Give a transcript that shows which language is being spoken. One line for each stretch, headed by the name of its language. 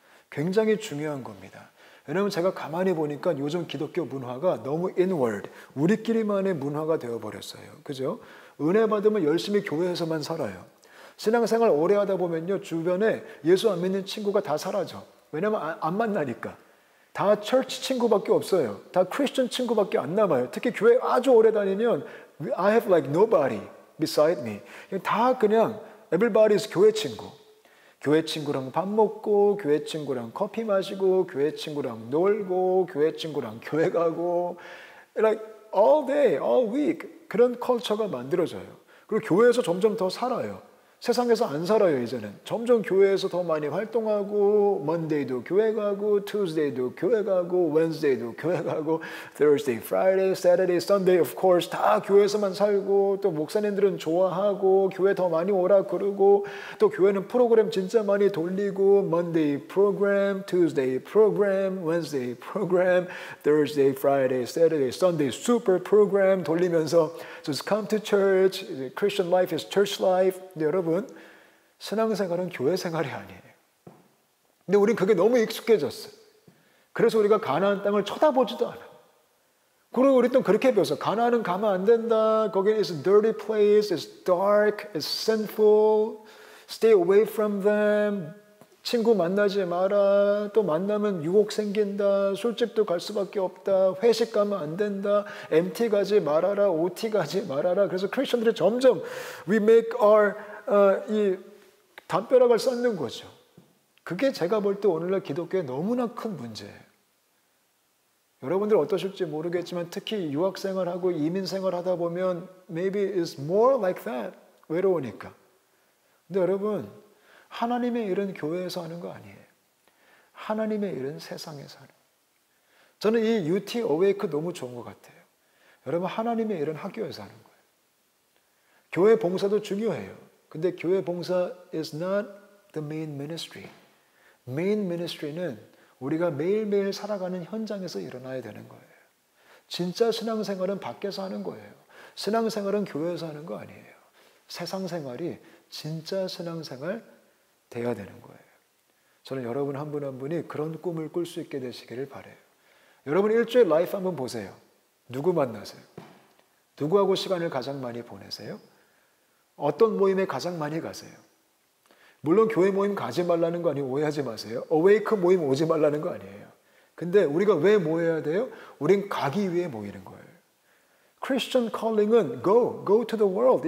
Korean: 굉장히 중요한 겁니다. 왜냐하면 제가 가만히 보니까 요즘 기독교 문화가 너무 inward, 우리끼리만의 문화가 되어버렸어요. 그죠? 은혜 받으면 열심히 교회에서만 살아요. 신앙생활 오래 하다 보면요 주변에 예수 안 믿는 친구가 다 사라져. 왜냐하면 안 만나니까. 다 철치 친구밖에 없어요. 다 크리스천 친구밖에 안 남아요. 특히 교회 아주 오래 다니면
English: I have like nobody beside me.
Korean: 다 그냥 everybody's 교회 친구. 교회 친구랑 밥 먹고, 교회 친구랑 커피 마시고, 교회 친구랑 놀고, 교회 친구랑 교회 가고,
English: like all day, all week
Korean: 그런 컬처가 만들어져요. 그리고 교회에서 점점 더 살아요. 세상에서 안 살아요 이제는. 점점 교회에서 더 많이 활동하고 Monday도 교회 가고 Tuesday도 교회 가고 Wednesday도 교회 가고
English: Thursday, Friday, Saturday, Sunday of course
Korean: 다 교회에서만 살고 또 목사님들은 좋아하고 교회 더 많이 오라 그러고 또 교회는 프로그램 진짜 많이 돌리고
English: Monday program, Tuesday program, Wednesday program, Thursday, Friday, Saturday, Sunday super program
Korean: 돌리면서
English: just come to church, Christian life is church life.
Korean: 여러분 신앙생활은 교회 생활이 아니에요. 근데 우린 그게 너무 익숙해졌어요. 그래서 우리가 가나안 땅을 쳐다보지도 않아. 그리고 우리 또 그렇게 배웠어. 가나안은 가면 안 된다.
English: 거기는 is a dirty place, it's dark, it's sinful. Stay away from them.
Korean: 친구 만나지 마라. 또 만나면 유혹 생긴다. 술집도 갈 수밖에 없다. 회식 가면 안 된다. MT 가지 말아라. OT 가지 말아라. 그래서 크리스천들이 점점
English: we make our
Korean: 이 담벼락을 쌓는 거죠. 그게 제가 볼 때 오늘날 기독교의 너무나 큰 문제예요. 여러분들 어떠실지 모르겠지만 특히 유학생활하고 이민생활 하다 보면
English: maybe it's more like that.
Korean: 외로우니까. 근데 여러분 하나님의 일은 교회에서 하는 거 아니에요. 하나님의 일은 세상에서 하는 거예요. 저는 이 UT Awake 너무 좋은 것 같아요. 여러분 하나님의 일은 학교에서 하는 거예요. 교회 봉사도 중요해요. 근데 교회 봉사
English: is not the main ministry.
Korean: 메인 미니스트리는 우리가 매일매일 살아가는 현장에서 일어나야 되는 거예요. 진짜 신앙생활은 밖에서 하는 거예요. 신앙생활은 교회에서 하는 거 아니에요. 세상 생활이 진짜 신앙생활 돼야 되는 거예요. 저는 여러분 한 분 한 분이 그런 꿈을 꿀 수 있게 되시기를 바라요. 여러분 일주일 라이프 한번 보세요. 누구 만나세요? 누구하고 시간을 가장 많이 보내세요? 어떤 모임에 가장 많이 가세요? 물론 교회 모임 가지 말라는 거 아니에요. 오해하지 마세요. 어웨이크 모임 오지 말라는 거 아니에요. 근데 우리가 왜 모여야 돼요? 우린 가기 위해 모이는 거예요. 크리스천 컬링은
English: go to the world.